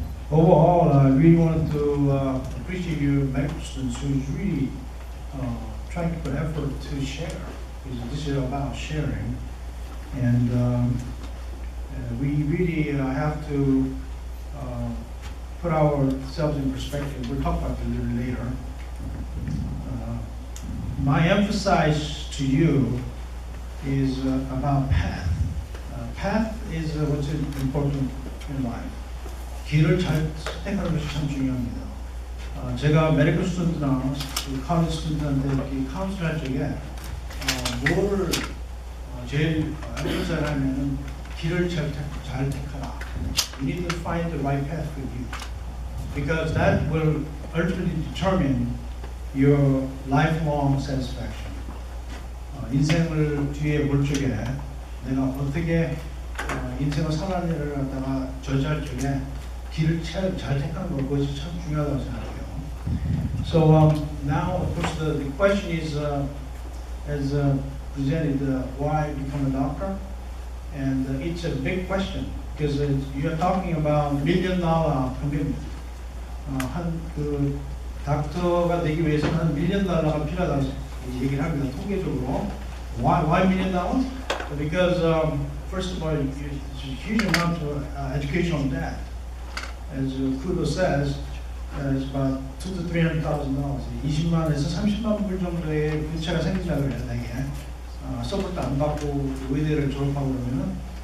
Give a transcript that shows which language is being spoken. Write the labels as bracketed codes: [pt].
[en] Overall, I really wanted to appreciate you medical students who's really trying to put effort to share, because this is about sharing, and we really have to put ourselves in perspective. We'll talk about it a little later. My emphasis to you is about path. Path is what's important in life. [ko] 길을 잘 선택하는 것이 참 중요합니다. 제가 메디컬 스튜던트나 카운슬 스튜던트한테 이렇게 카운슬 할 적에 뭐를 제일 emphasize 하면은 길을 잘 택하라. [en] You need to find the right path for you, because that will ultimately determine your lifelong satisfaction. [ko] 인생을 뒤에 볼 적에 내가 어떻게 인생을 살아가는 일을 갖다가 저지할 적에 길을 잘 택하는 것, 그것이 참 중요하다고 생각해요. [en] So now, of course, the question is, as presented, why become a doctor? And it's a big question, because you're talking about $1 million commitment. [ko] 그 닥터가 되기 위해서는 한 $1 million 필요하다고 얘기를 합니다. 통계적으로. [en] Why $1 million? Because first of all, it's a huge amount of educational debt. As Kudo says, it's about $200,000 to $300,000. [ko] 20만에서 30만 불 정도의 부채가 생긴다고 해요, 되게. 서포트 안 받고 의대를 졸업하고 그러면은.